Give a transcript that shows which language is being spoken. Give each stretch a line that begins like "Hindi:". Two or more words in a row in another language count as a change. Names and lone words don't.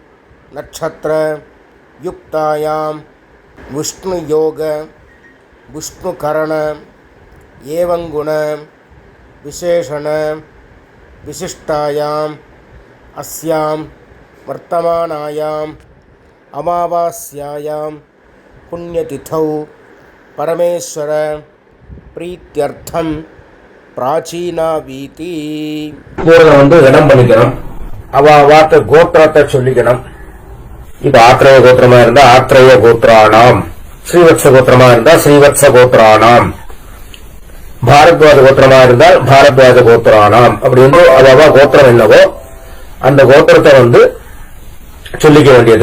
Sanskrit: नक्षत्रयुक्तायां विष्णुयोग विष्णुकरण एवं गुण विशेषण विशिष्टायाम् अस्यां वर्तमानायाम् अमावास्यायां पुण्यतिथौ परमेश्वर प्रीत्यर्थं प्राचीनावीति
Tamil: வந்து இடம் பண்ணிக்கணும். அவ வார்த்தை கோத்திரத்தை சொல்லிக்கணும். இப்ப ஆத்ரேய கோத்திரமா இருந்தா
Sanskrit: आत्रेय गोत्राणाम्,
Tamil: ஸ்ரீவத்ச கோத்திரமா இருந்தா
Sanskrit: श्रीवत्स गोत्राणाम्,
Tamil: பாரத்வாஜ கோத்திரமா இருந்தால்
Sanskrit: भारद्वाज गोत्राणाम्
Tamil: அப்படின்னு அவ கோத்திரம் என்னவோ அந்த கோத்திரத்தை வந்து சொல்லிக்க வேண்டியது.